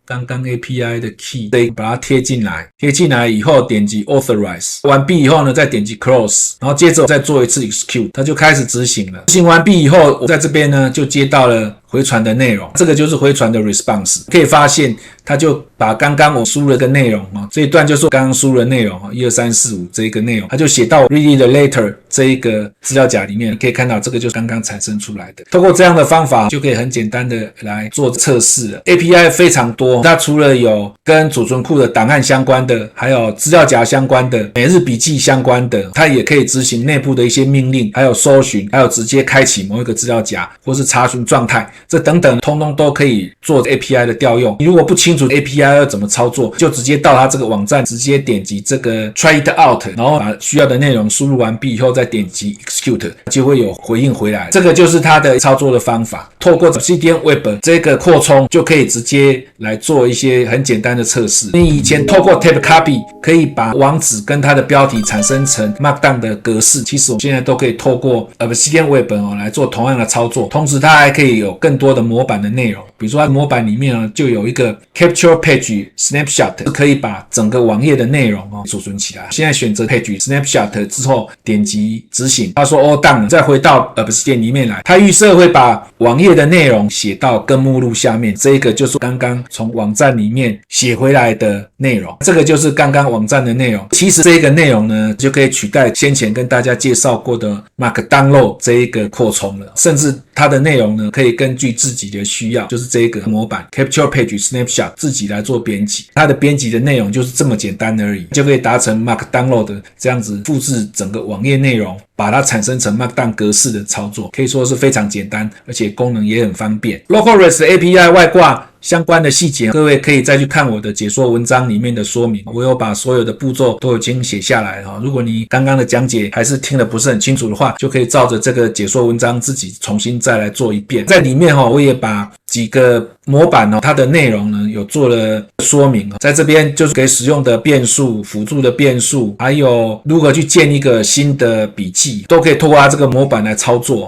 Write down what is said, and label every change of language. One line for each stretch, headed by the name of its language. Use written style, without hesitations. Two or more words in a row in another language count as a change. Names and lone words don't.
Chinese: 剛剛 API 的 key 把它貼進來，貼進來以後點擊 authorize， 完畢以後呢，再點擊 close， 然後接着再做一次 execute， 它就開始執行了。執行完畢以後，我在這邊呢就接到了回傳的內容，這個就是回傳的 response。可以發現，它就把剛剛我輸入的內容這一段就是我剛剛輸入的內容12345這一個內容，它就寫到 read it later 這一個資料夾裡面。可以看到，這個就是剛剛產生出來的。透過這樣的方法，就可以很簡單的來做測試了。API 非常多，它除了有跟儲存庫的檔案相關的，還有資料夾相關的，每日筆記相關的，它也可以執行內部的一些命令，還有搜尋，還有直接開啟某一個資料夾，或是查詢狀態，這等等通通都可以做 API 的調用。你如果不清楚 API 要怎麼操作，就直接到它這個網站，直接點擊這個
English: try it out，
Chinese: 然後把需要的內容輸入完畢以後再點擊 execute，就會有回應回来。這個就是它的操作的方法。透過 Obsidian Web 這個擴充，就可以直接來做一些很簡單的測試。你以前透過 Tab Copy 可以把網址跟它的標題產生成 Markdown 的格式，其實我現在都可以透過 Obsidian Web 來做同樣的操作。同時它還可以有更多的模板的內容，比如说它模板裡面就有一個 Capture Page Snapshot，可以把整個網頁的內容儲存起来。現在選擇 Page Snapshot 之後點擊執行，他說
English: All done，
Chinese: 再回到 Obsidian 裡面來，它預設會把網頁的內容寫到根目錄下面，這個就是剛剛從網站裡面寫回來的內容，這個就是剛剛網站的內容。其實這個內容呢，就可以取代先前跟大家介紹過的 Markdown 這一個擴充了，甚至它的內容呢，可以根據自己的需要，就是這個模板 Capture Page Snapshot 自己來做編輯。它的編輯的內容就是這麼簡單而已，就可以達成 Markdown 的這樣子複製整個網頁內容，把它產生成 Markdown 格式的操作，可以說是非常簡單，而且功能也很方便。Local REST API 外掛相關的細節，各位可以再去看我的解說文章裡面的說明，我有把所有的步驟都已經寫下來了。如果你剛剛的講解還是聽得不是很清楚的話，就可以照着這個解說文章自己重新再來做一遍。在裡面我也把幾個模板它的內容呢有做了說明，在這邊就是給使用的變數、輔助的變數，還有如何去建一個新的筆記，都可以透過它這個模板來操作。